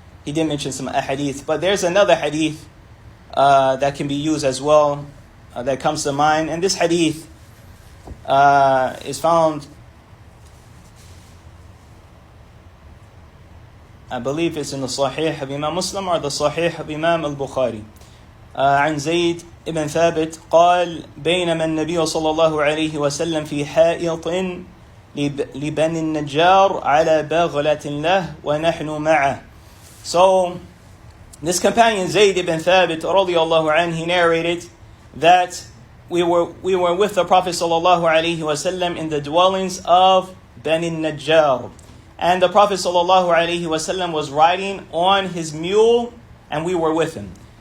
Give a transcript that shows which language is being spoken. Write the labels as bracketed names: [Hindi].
[English] He did mention some ahadith, but there's another hadith that can be used as well, that comes to mind. And this hadith is found, I believe it's in the Sahih of Imam Muslim or the Sahih of Imam al-Barbahārī. [Arabic] عن زيد ابن ثابت قال بينما النبي صلى الله عليه وسلم في حائط لبني النجار على بغلة له ونحن معه. [English] So this companion Zayd ibn Thabit radiyallahu anhu, he narrated that we were with the Prophet sallallahu alaihi wasallam in the dwellings of Bani Najjar, and the Prophet sallallahu alaihi wasallam was riding on his mule, and we were with him.